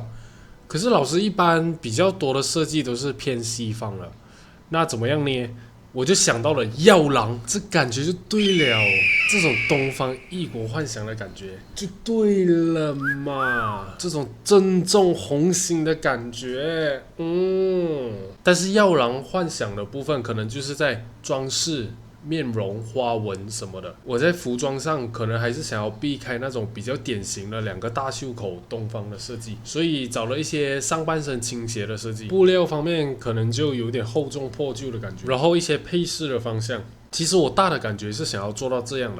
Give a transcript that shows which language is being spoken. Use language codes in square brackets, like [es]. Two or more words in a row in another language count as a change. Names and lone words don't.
[zh] 可是老師一般比較多的設計都是偏西方了，那怎麼樣呢？我就想到了藥郎，這感覺就對了，這種東方異國幻想的感覺就對了嘛，這種正中紅心的感覺，但是藥郎幻想的部分可能就是在裝飾、面容、花紋什麼的，我在服裝上可能還是想要避開那種比較典型的2個大袖口東方的設計，所以找了一些上半身傾斜的設計，布料方面可能就有點厚重破舊的感覺，然後一些配飾的方向，其實我大的感覺是想要做到這樣的。